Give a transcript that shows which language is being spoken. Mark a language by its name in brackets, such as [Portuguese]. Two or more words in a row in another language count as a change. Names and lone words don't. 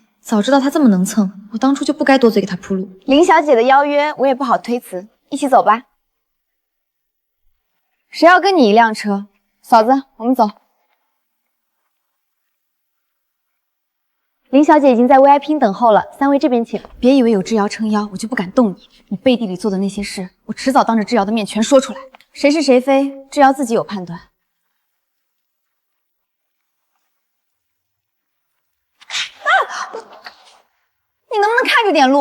[Chinese] 早知道他這麼能蹭，我當初就不該多嘴給他鋪路。林小姐的邀約我也不好推辭，一起走吧。誰要跟你一輛車？嫂子，我們走。林小姐已經在 VIP 等候了，3 位這邊請。別以為有之遙撐腰，我就不敢動你。你背地裡做的那些事，我遲早當着之遙的面全說出來。誰是誰非，之遙自己有判斷。你能不能看着點路？